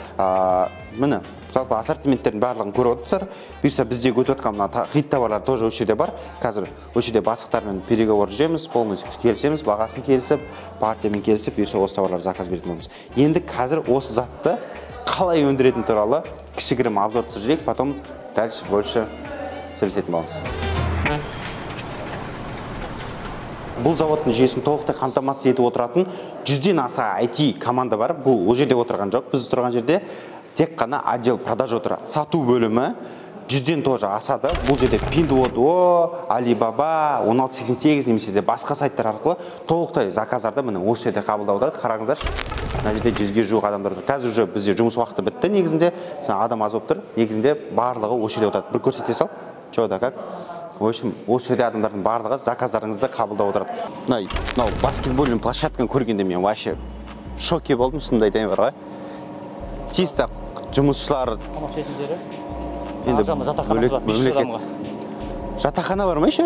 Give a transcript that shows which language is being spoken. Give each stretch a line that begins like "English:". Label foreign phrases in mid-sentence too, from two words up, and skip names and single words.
Kazakh: Міне, жалпы ассортименттердің барлығын көріп отырсыздар. Бұйырса бізде өтіп жатқан мына хит товарлар тоже осы жерде бар. Қазір осы жерде бастықтармен переговор жүреміз, полностью келісеміз, бағасын келісіп, партиямен келісіп, бұйырса осы товарлар заказ беретін боламыз. Енді қазір осы затты қалай өндіретін туралы кішігірім обзор түсірейік,
Russian: потом дальше больше
Kazakh: сөйлесетін боламыз. Бұл заводтың жүйесін толықтай қамтамасыз етіп отыратын 100-ден аса IT команда бар. Бұл ол жерде отырған жоқ. Біз тұрған жерде тек қана
Russian: отдел продажа
Kazakh: отырады. Сату бөлімі 100-ден тоже асады. Бұл жерде Pinduoduo, Alibaba, 1688 немесе де басқа сайттар арқылы толықтай заказдарды міне осы жерде қабылдап отырады. Қараңыздаршы. Мына жерде 100-ге жуық адамдар тұр. Қазір уже бізде жұмыс уақыты бітті негізінде. Адам аз болып тұр. Негізінде барлығы осы жерде отырады. Бір көрсете сал.
Russian: Чо да как? В общем,
Kazakh: осы жерде адамдардың барлығы заказдарыңызды қабылдап отырады. Мынау
Russian: баскетбольный площадканы
Kazakh: көргенде мен
Russian: вообще шоке
Kazakh: болдым, шынымды айтайын бар ғой. Чисто жұмысшылар енді жатақхана бар ма еще?